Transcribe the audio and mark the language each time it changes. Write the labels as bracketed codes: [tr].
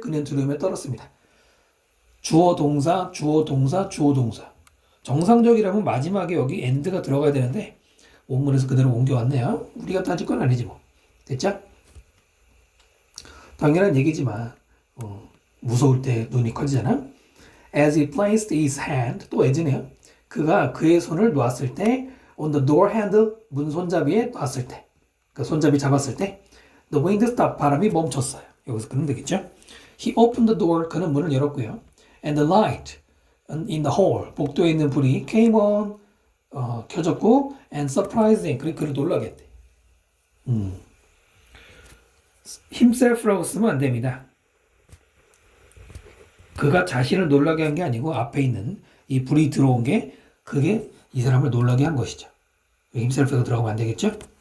[ko] 그는 두려움에 떨었습니다. 주어 동사, 주어 동사, 주어 동사. 정상적이라면 마지막에 여기 end가 들어가야 되는데 원문에서 그대로 옮겨왔네요. 우리가 따질 건 아니지 뭐. 됐죠? 당연한 얘기지만 무서울 때 눈이 커지잖아. [en] As he placed his hand, [ko] 또 as네요. 그가 그의 손을 놓았을 때 [en] on the door handle, [ko] 문 손잡이에 놨을 때, 그 손잡이 잡았을 때 [en] the wind stopped, [ko] 바람이 멈췄어요. 여기서 그러면 되겠죠. [en] He opened the door, [ko] 그는 문을 열었고요. [en] And the light in the hall, [ko] 복도에 있는 불이 [en] came on, [ko] 켜졌고 [en] and surprised him, [ko] 그를 놀라게 했대. himself라고 쓰면 안 됩니다. 그가 자신을 놀라게 한 게 아니고 앞에 있는 이 불이 들어온 게 그게 이 사람을 놀라게 한 것이죠. himself가 들어가면 안 되겠죠?